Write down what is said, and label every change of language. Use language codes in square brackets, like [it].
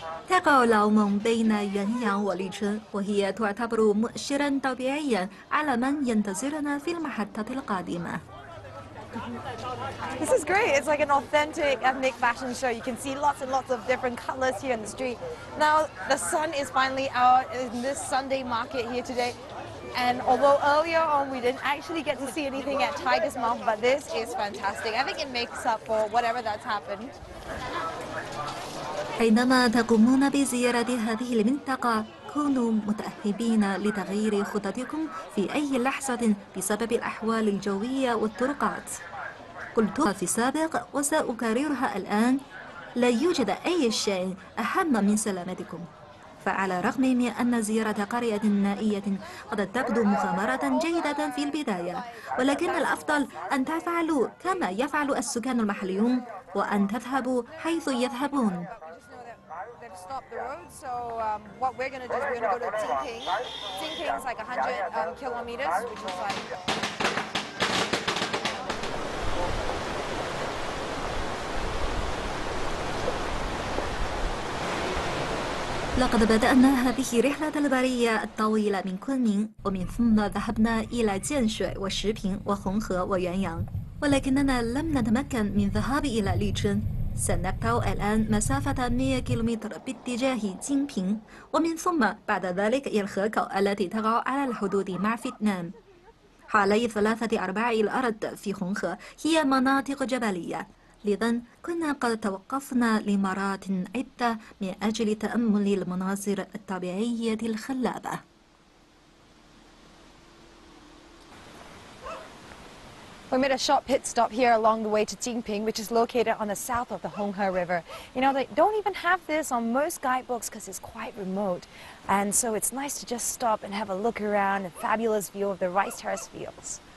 [ar] تقع لاومونغ بين يانيانغ وليتشن، وهي تعتبر مؤشرا طبيعيا على من ينتظرنا في المحطة القادمة. [en] This is great. It's like an authentic ethnic fashion show. You can see lots and lots of different colors here in the street. Now the sun is finally out in this Sunday market here today. And although earlier on we didn't actually get to see anything at Tiger's Mouth, but this is fantastic. I think it makes up for whatever that's happened. [ar] حينما تقومون بزيارة هذه المنطقة، كونوا متأهبين لتغيير خططكم في أي لحظة بسبب الأحوال الجوية والطرقات. قلتها في السابق وسأكررها الآن: لا يوجد أي شيء أهم من سلامتكم. فعلى الرغم من أن زيارة قرية نائية قد تبدو مغامرة جيدة في البداية، ولكن الأفضل أن تفعلوا كما يفعل السكان المحليون وأن تذهبوا حيث يذهبون. [en] They've stopped the road, so what we're going to do is we're going to go to Jinping. Jinping is like 100 kilometers, which is like... [ar] لقد بدأنا هذه الرحلة البرية الطويلة من كونمين، ومن ثم ذهبنا إلى جينشوي وشيبين وهونغ ويونيان، ولكننا لم نتمكن من الذهاب إلى ليتشن. سنقطع الآن مسافة 100 كيلومتر باتجاه جينبين، ومن ثم بعد ذلك إلى الخاكو التي تقع على الحدود مع فيتنام. حوالي 3/4 الأرض في هونغ هي مناطق جبلية، لذا كنا قد توقفنا لمرات عدة من أجل تأمل المناظر الطبيعية الخلابة. [en] We made a short pit stop here along the way to Jinping, which is located on the south of the Honghe River. You know, they don't even have this on most guidebooks because it's quite remote. And so it's nice to just stop and have a look around, a fabulous view of the rice terrace fields.